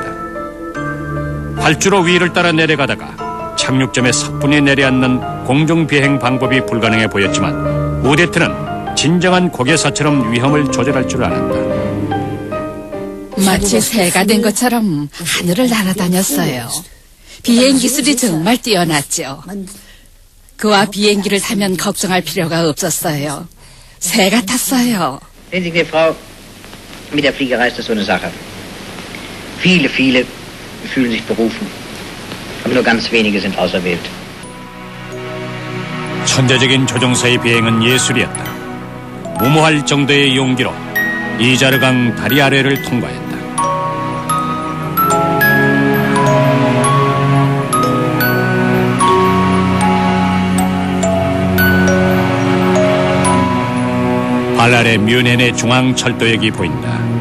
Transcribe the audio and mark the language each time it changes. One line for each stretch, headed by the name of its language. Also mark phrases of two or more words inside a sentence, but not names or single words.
Korean: 활주로 위를 따라 내려가다가 착륙점에 사뿐히 내려앉는 공중비행 방법이 불가능해 보였지만 우데트는 진정한 고개사처럼 위험을 조절할 줄 알았다. 마치 새가 된 것처럼 하늘을 날아다녔어요. 비행 기술이 정말 뛰어났죠. 그와 비행기를 타면 걱정할 필요가 없었어요. 새 같았어요.
German: Sehen Sie, Frau, mit der Fliegerei ist das so eine Sache. Viele fühlen sich berufen, aber nur ganz wenige sind auserwählt.
Korean: 천재적인 조종사의 비행은 예술이었다. 무모할 정도의 용기로 이자르강 다리 아래를 통과했다. 발 아래 뮌헨의 중앙철도역이 보인다.